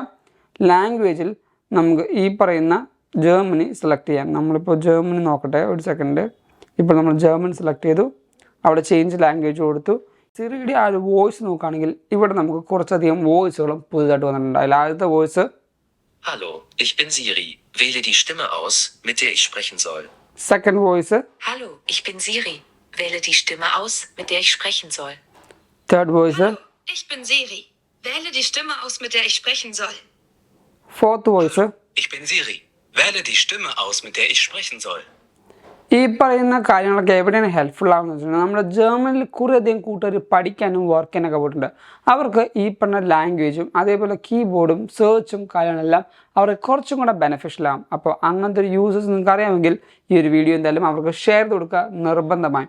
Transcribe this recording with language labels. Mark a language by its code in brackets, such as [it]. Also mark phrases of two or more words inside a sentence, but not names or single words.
[ml] ലാംഗ്വേജിൽ നമുക്ക് ഈ പറയുന്ന ജർമ്മനി സെലക്ട് ചെയ്യാം. നമ്മളിപ്പോൾ ജർമ്മനി നോക്കട്ടെ, ഒരു സെക്കൻഡ്. ഇപ്പോൾ നമ്മൾ ജർമ്മൻ സെലക്ട് ചെയ്തു. അവിടെ [en] change language [ml] കൊടുത്തു. സിറിയുടെ ആ ഒരു വോയിസ് നോക്കുകയാണെങ്കിൽ ഇവിടെ നമുക്ക് കുറച്ചധികം വോയിസുകളും പുതുതായിട്ട് വന്നിട്ടുണ്ട്. അതിൽ ആദ്യത്തെ വോയിസ് [de] Hallo, ich bin Siri. Wähle die Stimme aus, mit der ich sprechen soll. [en] second voice [de] Hallo, ich bin Siri. Wähle die Stimme aus, mit der ich sprechen soll. [en] third voice [de] Hallo, ich bin Siri. Wähle die Stimme aus, mit der ich sprechen soll. [en] fourth voice [de] Ich bin Siri. Wähle die Stimme aus, mit der ich sprechen soll. [ml] ഈ പറയുന്ന കാര്യങ്ങളൊക്കെ എവിടെയാണ് ഹെൽപ്ഫുൾ ആകുന്നത് വെച്ചിട്ടുണ്ടെങ്കിൽ നമ്മുടെ ജർമ്മനിൽ കുറേയധികം കൂട്ടുകാർ പഠിക്കാനും വർക്ക് ചെയ്യാനൊക്കെ പോയിട്ടുണ്ട്. അവർക്ക് ഈ പറഞ്ഞ ലാംഗ്വേജും അതേപോലെ കീബോർഡും സെർച്ചും കാര്യങ്ങളെല്ലാം അവർക്ക് കുറച്ചും കൂടെ ബെനിഫിഷ്യൽ ആകും. അപ്പോൾ അങ്ങനത്തെ ഒരു യൂസസ് നിങ്ങൾക്ക് അറിയാമെങ്കിൽ ഈ ഒരു വീഡിയോ എന്തായാലും അവർക്ക് ഷെയർ ചെയ്ത് കൊടുക്കുക നിർബന്ധമായി.